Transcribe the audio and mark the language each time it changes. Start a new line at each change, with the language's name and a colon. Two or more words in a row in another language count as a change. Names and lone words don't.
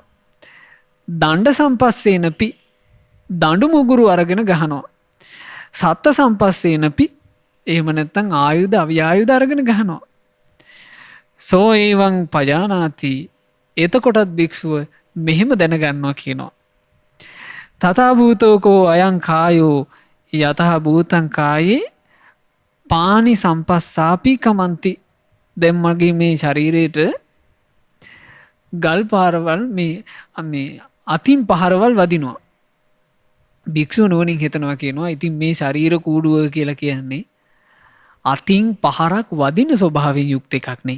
Pali: දණ්ඩ සම්පස්සේනපි
Sinhala: දඬු මුගුරු අරගෙන ගහනවා.
Pali: සත්ත සම්පස්සේනපි
Sinhala: එහෙම නැත්තම් ආයුධ අව්‍යායුධ අරගෙන ගහනවා.
Pali: සෝ ඒවං පජානාති
Sinhala: එතකොටත් භික්ෂුව මෙහෙම දැනගන්නවා කියනවා.
Pali: තථා භූතෝකෝ අයං කායෝ යතහ භූතං කායේ පානි සම්පස්සාපි කමන්ති.
Sinhala: දැන් මගේ මේ ශරීරයට ගල් පාරවල් මේ අතින් පහරවල් වදිනවා. භික්ෂුව නුවණින් හිතනවා කියනවා ඉතින් මේ ශරීර කූඩුව කියලා කියන්නේ අතින් පහරක් වදින ස්වභාවයෙන් යුක්ත එකක් නේ.